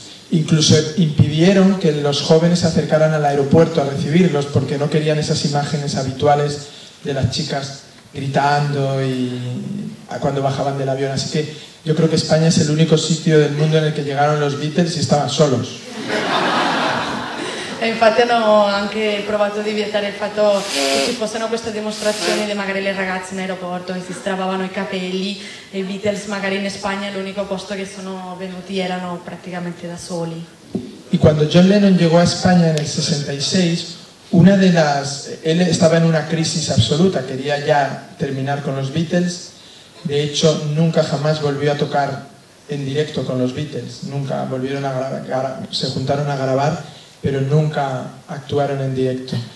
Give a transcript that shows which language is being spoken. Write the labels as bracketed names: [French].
[Spanish] Incluso impidieron que los jóvenes se acercaran al aeropuerto a recibirlos, porque no querían esas imágenes habituales de las chicas gritando cuando bajaban del avión. Así que yo creo que España es el único sitio del mundo en el que llegaron los Beatles y estaban solos. [Italian] E infatti hanno anche provato di vietare il fatto che ci fossero queste dimostrazioni di magari le ragazze in aeroporto che si stravavano i capelli, e i Beatles magari in Spagna l'unico posto che sono venuti erano praticamente da soli. [Spanish] Y cuando John Lennon llegó a España en el 66, él estaba en una crisis absoluta, quería ya terminar con los Beatles. De hecho, nunca jamás volvió a tocar en directo con los Beatles, nunca volvieron a grabar, se juntaron a grabar, pero nunca actuaron en directo.